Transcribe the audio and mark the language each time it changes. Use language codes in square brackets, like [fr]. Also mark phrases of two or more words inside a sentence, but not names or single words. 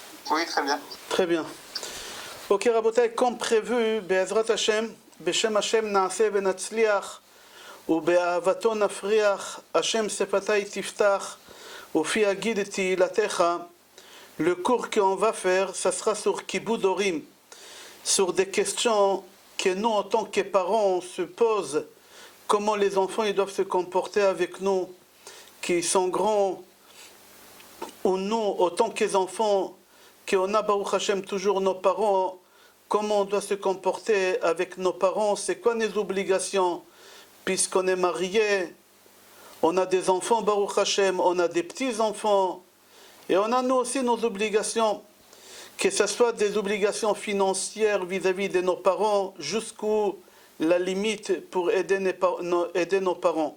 [fr] Oui, très bien. Très bien. Ok, Rabotai, comme prévu, [he] בעזרת השם, בשם השם נעשה ונצליח, ובאהבתו נפריח, השם שפתי תפתח, ופי אגיד את תהילתך. [fr] Le cours qu'on va faire, ça sera sur [he] כיבוד הורים, [fr] sur des questions que nous, en tant que parents, on se pose, comment les enfants ils doivent se comporter avec nous, qui sont grands, ou nous, autant que enfants, qu'on a, [he] ברוך השם, [fr] toujours nos parents, comment on doit se comporter avec nos parents, c'est quoi nos obligations, puisqu'on est marié, on a des enfants, [he] ברוך השם, [fr] on a des petits-enfants, et on a nous aussi nos obligations, que ce soit des obligations financières vis-à-vis de nos parents, jusqu'où la limite pour aider nos parents.